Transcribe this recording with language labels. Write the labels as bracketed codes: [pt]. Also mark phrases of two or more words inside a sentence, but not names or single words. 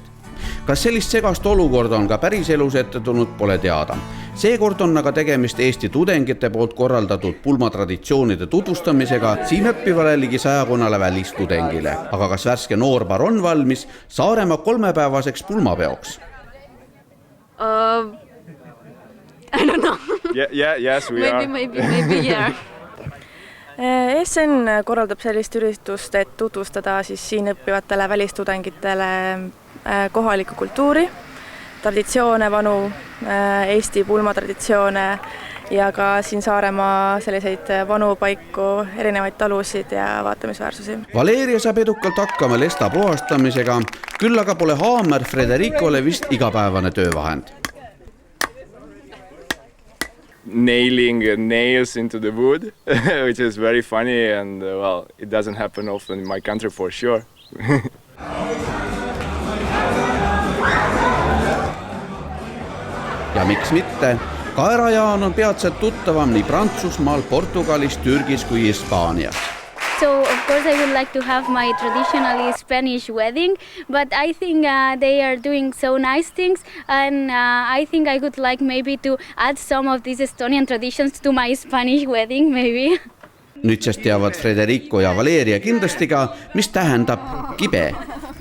[et] Kas sellist segast olukorda on ka päris elus ette tulnud, pole teada. Seekord on aga tegemist Eesti tudengite poolt korraldatud pulmatraditsioonide tutvustamisega siin õppivale ligi 100 välistudengile. Aga kas värske noorpar on valmis Saaremaa 3-päevaseks pulmapeoks? [en] I don't know. Yes, we are. Maybe, yeah. [et] ESN korraldab sellist üritust, et tutvustada siis siin õppivatele välistudengitele kohalikku kultuuri, traditsioone, vanu Eesti pulmatraditsioone ja ka siin Saaremaa selliseid vanu paiku, erinevaid talusid ja vaatamisväärsusi. Valeria saab edukalt hakkama lesta puhastamisega, küll aga pole haamer Fredericole vist igapäevane töövahend. [en] Nailing nails into the wood, which is very funny and well, it doesn't happen often in my country for sure. [et] Ja miks mitte? Kaerajaan on peatselt tuttavam nii Prantsusmaal, Portugalis, Türgis kui Hispaanias. [en] So of course I would like to have my traditionally Spanish wedding, but I think they are doing so nice things and I think I would like maybe to add some of these Estonian traditions to my Spanish wedding maybe. [et] Nüüd sest teavad Frederico ja Valeria kindlasti ka, mis tähendab kibe.